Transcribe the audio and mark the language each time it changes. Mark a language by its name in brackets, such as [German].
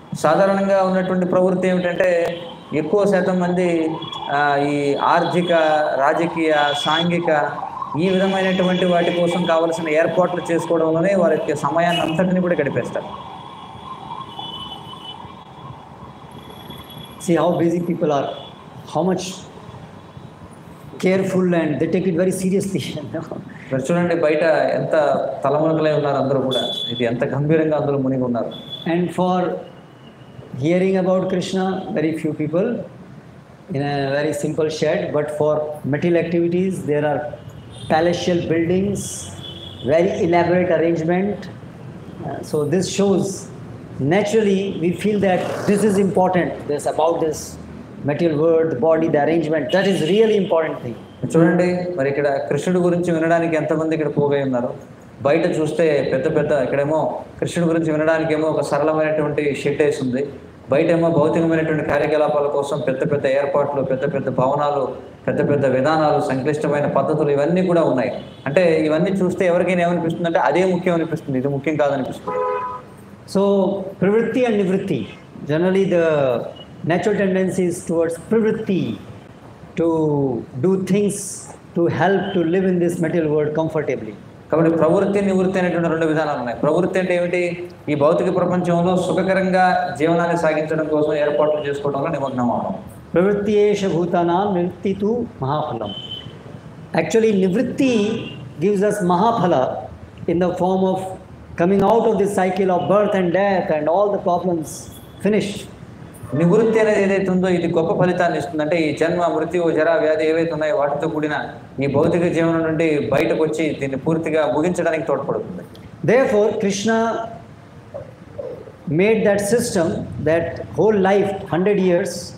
[Telugu] సాధారణంగా ఉన్నటువంటి ప్రవృత్తి ఏమిటంటే ఎక్కువ శాతం మంది ఈ ఆర్థిక, రాజకీయ, సాంఘిక ఈ విధమైనటువంటి వాటి కోసం కావలసిన ఏర్పాట్లు చేసుకోవడంలోనే వారి యొక్క సమయాన్ని అంతటిని కూడా గడిపేస్తారు. [English] See how busy people are, how much careful, and they take it very seriously. [Telugu] మరి చూడండి బయట ఎంత తలమునకలై ఉన్నారు అందరూ కూడా, ఇది ఎంత గంభీరంగా అందరూ మునిగి ఉన్నారు. [English] And for hearing about Krishna, very few people in a very simple shed, but for material activities there are palatial buildings, very elaborate arrangement. So this shows, naturally we feel that this is important, this about this material world, the body, the arrangement, that is really important thing. [Telugu] చూడండి మరి ఇక్కడ కృష్ణుడి గురించి వినడానికి ఎంతమంది ఇక్కడ పోగై ఉన్నారు. బయట చూస్తే పెద్ద ఇక్కడేమో కృష్ణుడి గురించి వినడానికి ఏమో ఒక సరళమైనటువంటి షెడ్ వేసి ఉంది, బయటేమో భౌతికమైనటువంటి కార్యకలాపాల కోసం పెద్ద ఏర్పాట్లు, పెద్ద భవనాలు, పెద్ద విధానాలు, సంక్లిష్టమైన పద్ధతులు ఇవన్నీ కూడా ఉన్నాయి. అంటే ఇవన్నీ చూస్తే ఎవరికైనా ఏమనిపిస్తుంది అంటే అదే ముఖ్యం అనిపిస్తుంది, ఇది ముఖ్యం కాదనిపిస్తుంది. [English] So pravritti and nivritti, generally the natural tendency is towards pravritti, to do things to help to live in this material world comfortably. [Telugu] కాబట్టి ప్రవృత్తి, నివృత్తి అనేటువంటి 2 విధానాలు ఉన్నాయి. ప్రవృత్తి అంటే ఏమిటి? ఈ భౌతిక ప్రపంచంలో సుఖకరంగా జీవనాన్ని సాగించడం కోసం ఏర్పాట్లు చేసుకోవడంలో నిమగ్నం అవడం. [Sanskrit] ప్రవృత్తి ఏష భూతానాం నివృత్తి తు మహాఫలం. [English] Actually nivritti gives us mahaphala in the form of coming out of this cycle of birth and death and all the problems finished. [Telugu] నివృత్తి అనేది ఏదైతే ఉందో ఇది గొప్ప ఫలితాన్ని ఇస్తుంది. అంటే ఈ జన్మ, మృత్యు, జర, వ్యాధి ఏవైతే ఉన్నాయో వాటితో కూడిన ఈ భౌతిక జీవనం నుండి బయటకు వచ్చి దీన్ని పూర్తిగా ముగించడానికి తోడ్పడుతుంది. [English] Therefore Krishna made that system, that whole life 100 years